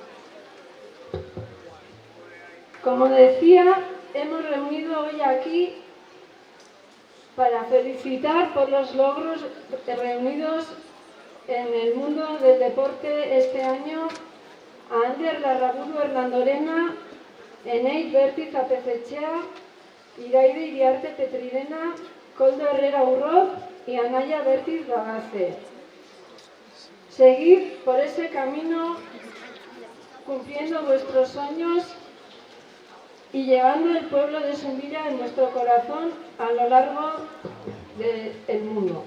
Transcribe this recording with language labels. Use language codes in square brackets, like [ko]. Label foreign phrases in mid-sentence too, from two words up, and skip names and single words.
[es] Como decía, hemos reunido hoy aquí para felicitar por los logros reunidos en el mundo del deporte este año a Ander Larraburu Hernandorena, Eneit Bertiz Apezetxea, Iraide Iriarte Petrirena, Koldo Herrera Urroz y Anaya Bertiz Bagace. Seguid por ese camino cumpliendo vuestros sueños y llevando el pueblo de Zubilla en nuestro corazón a lo largo del mundo.